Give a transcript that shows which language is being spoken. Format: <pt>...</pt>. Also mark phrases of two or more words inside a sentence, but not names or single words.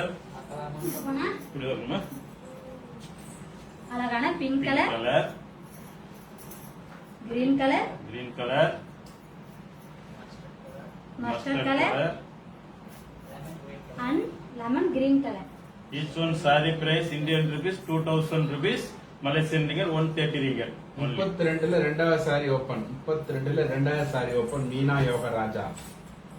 <ta>இங்க போனா இப்படி வரணுமா?</ta> <en>அழகான pink colour, கலர், green colour, green colour, mustard colour and lemon green colour. Each one saree price Indian rupees 2000 rupees, Malaysian ringgit 130 ringgit. Only.</en> <ta>32ல ரெண்டாவது</ta> <en>saree open.</en> <ta>32ல ரெண்டாவது</ta> <en>saree open</en> <ta>மீனா யோகராஜா.</ta>